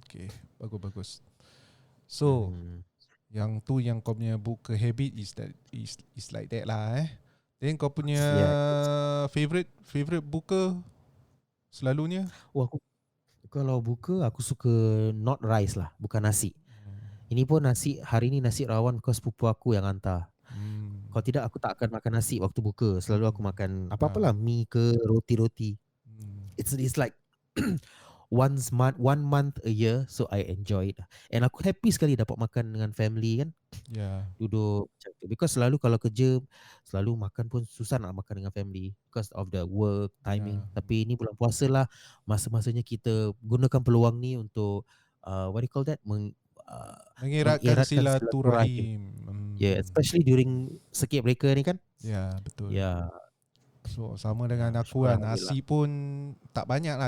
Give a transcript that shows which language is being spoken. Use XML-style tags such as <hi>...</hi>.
<ms>Okay, bagus. So, yang tu yang kau punya buka</ms> <en>habit is like that</en> <ms>lah Then kau punya favorite buka selalunya? Aku kalau buka aku suka</ms> <en>not rice</en> <ms>lah, bukan nasi. Ini pun nasi, hari ni nasi rawon kau sepupu aku yang hantar. Kalau tidak aku tak akan makan nasi waktu buka. Selalu aku makan apa-apalah, mi ke roti-roti.</ms> <en>It's like one month a year, so I enjoy it. And</en> <ms>aku happy sekali dapat makan dengan family kan. Duduk macam tu. Because selalu kalau kerja, selalu makan pun susah nak makan dengan family</ms> <en>because of the work timing.</en> <ms>Tapi ini bulan puasa lah, masa-masanya kita gunakan peluang ni untuk</ms> <en>what do you call that?</en> <ms>Mengeratkan silaturahim.</ms> <en>Especially during circuit breaker</en> <ms>ni kan. Betul. So sama dengan aku lah, nasi pun tak banyak lah.</ms>